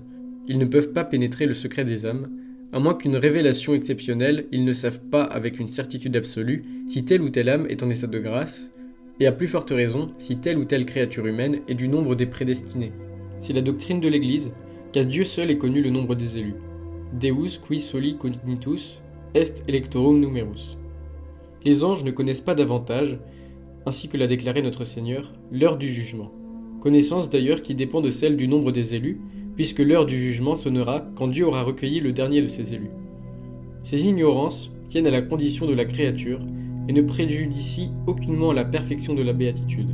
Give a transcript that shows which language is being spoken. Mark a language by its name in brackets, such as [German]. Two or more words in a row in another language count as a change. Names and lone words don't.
[French] Ils ne peuvent pas pénétrer le secret des âmes, à moins qu'une révélation exceptionnelle, ils ne savent pas avec une certitude absolue si telle ou telle âme est en état de grâce, et à plus forte raison si telle ou telle créature humaine est du nombre des prédestinés. C'est la doctrine de l'Église, car Dieu seul est connu le nombre des élus. [Latin] Deus qui soli cognitus est electorum numerus. [French] Les anges ne connaissent pas davantage, ainsi que l'a déclaré notre Seigneur, l'heure du jugement. Connaissance d'ailleurs qui dépend de celle du nombre des élus, puisque l'heure du jugement sonnera quand Dieu aura recueilli le dernier de ses élus. Ces ignorances tiennent à la condition de la créature et ne préjudicient aucunement à la perfection de la béatitude.